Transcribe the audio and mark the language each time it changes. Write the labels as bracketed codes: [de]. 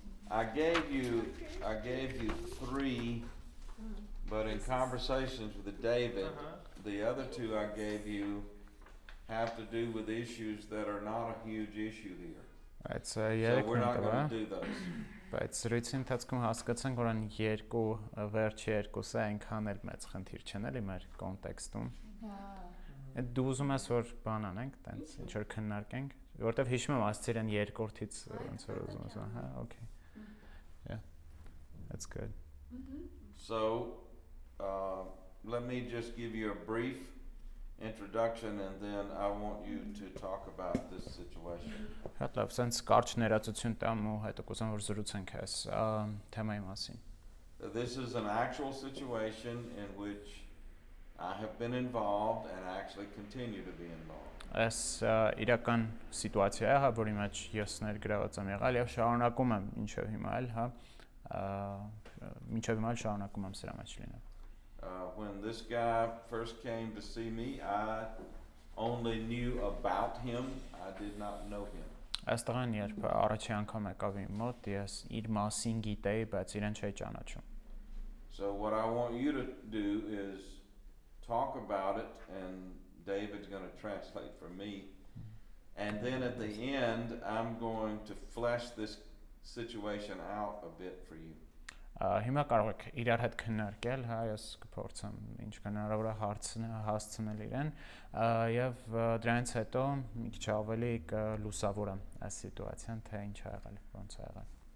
[en] I gave you 3, but in conversations with David, the other 2 I gave you have to do with issues that are not a huge issue here. So we're not going to do those. [hy] Բայց զրույցի ընթացքում հասկացանք, որ այն վերջի երկուսը այնքան էլ մեծ խնդիր չեն էլի մեր կոնտեքստում։ Այդ դու ուզում ես որ բան անենք, տենց ինչ որ քննարկենք, որովհետև հիշում եմ ասացիր այն երկրորդից ոնց որ ուզում եմ, հա, okay. [en] Yeah. That's good. So let me just give you a brief introduction and then I want you to talk about this situation. [hy] Շատ լավ, sense կարճ ներածություն տամ ու հետո կուզեմ որ զրուցենք այս թեմայի մասին։ [en] This is an actual situation in which I have been involved and actually continue to be involved. [hy] Այս իրական սիտուացիա է, հա, որի մեջ ես ներգրաված եմ եղել եւ շարունակում եմ ինչեւ հիմա էլ, հա, ինչեւ հիմա էլ շարունակում եմ սրա մեջ լինել։ [en] When this guy first came to see me, I only knew about him. I did not know him. [hy] Այս տղան երբ առաջի անգամ եկավ իմ մոտ, ես իր մասին գիտեի, բայց իրեն չէի ճանաչում։ [en] So what I want you to do is talk about it, and David's going to translate for me. And then at the end, I'm going to flesh this situation out a bit for you. [hy] Հիմա կարող եք իրար հետ քննարկել, հա, ես կփորձեմ ինչ հնարավոր է հասցնել իրեն, եւ դրանից հետո մի քիչ ավելի կլուսավորեմ այս սիտուացիան, թե ինչ ա եղել, ոնց ա եղել.